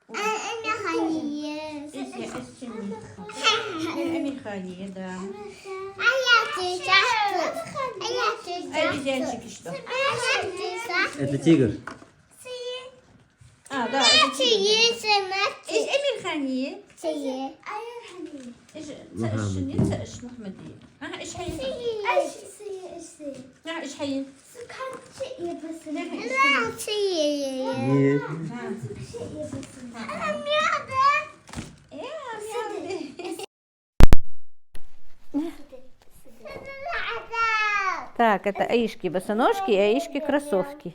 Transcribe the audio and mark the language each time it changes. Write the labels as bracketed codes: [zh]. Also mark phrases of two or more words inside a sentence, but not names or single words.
[ru] Американе, да. А Обезьянчики что? это тигр А, да, это тигр. Американе. [ar] إيش محمدية؟ إيش حي؟ إيش حي؟ [ru] Так, это Аишки босоножки и Аишки кроссовки.